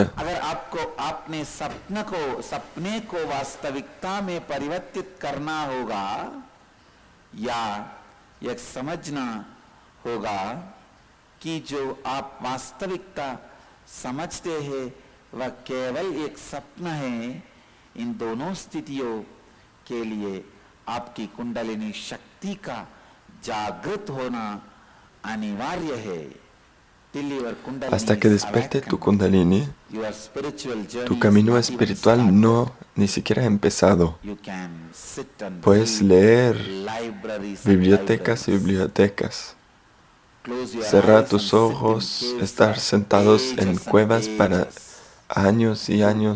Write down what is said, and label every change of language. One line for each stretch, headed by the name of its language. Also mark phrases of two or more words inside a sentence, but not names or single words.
Hindi: अगर आपको अपने सपने को वास्तविकता में परिवर्तित करना होगा या यह समझना होगा कि जो आप वास्तविकता समझते हैं वह केवल एक सपना है, इन दोनों स्थितियों के लिए आपकी कुंडलिनी शक्ति का जागृत होना अनिवार्य है.
Spanish: hasta que despierte tu Kundalini, tu camino espiritual no ni siquiera ha empezado. Puedes leer bibliotecas y bibliotecas, cerrar tus ojos, estar sentados en cuevas para años y años.